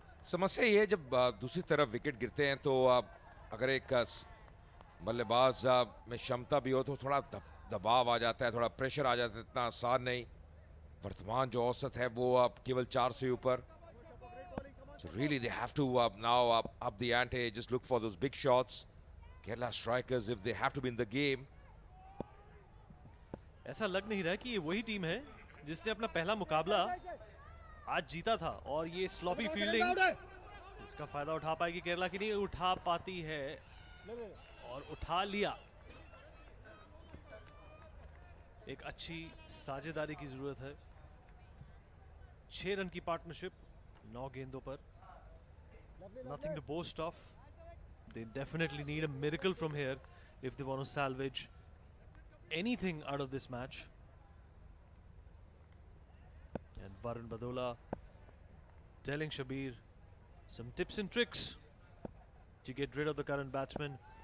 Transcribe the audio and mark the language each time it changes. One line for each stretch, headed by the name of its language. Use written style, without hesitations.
Hindi: समस्या ये है जब दूसरी तरफ विकेट गिरते हैं तो अगर एक बल्लेबाज में क्षमता भी हो तो थोड़ा दबाव आ जाता है, थोड़ा प्रेशर आ जाता है, इतना आसान नहीं। वर्तमान जो औसत है वो केवल 4 से ऊपर।
English: So really they have to now up the ante, just look for those big shots. Kerala strikers, if they have to be in the game.
Hindi: ऐसा लग नहीं रहा कि ये वही टीम है जिसने अपना पहला मुकाबला आज जीता था और ये स्लॉपी फील्डिंग, इसका फायदा उठा पाएगी केरला की? नहीं उठा पाती है और उठा लिया। एक अच्छी साझेदारी की जरूरत है। 6 रन की पार्टनरशिप 9 गेंदों पर,
English: nothing to boast of. They definitely need a miracle from here if they want to salvage anything out of this match. And Varun Badola telling Shabir some tips and tricks to get rid of the current batsman.